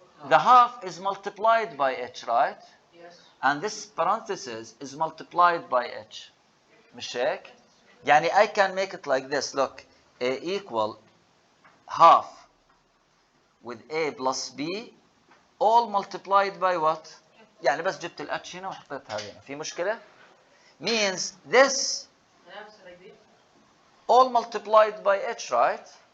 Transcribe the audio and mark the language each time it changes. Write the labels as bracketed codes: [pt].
[en] The half is multiplied by H, right? Yes. And this parenthesis is multiplied by H. [ar] مش هيك؟ يعني [en] I can make it like this. Look, A equal half with A plus B all multiplied by what? [ar] يعني بس جبت ال H هنا وحطيتها هنا. في مشكلة؟ [en] Means this all multiplied by H, right?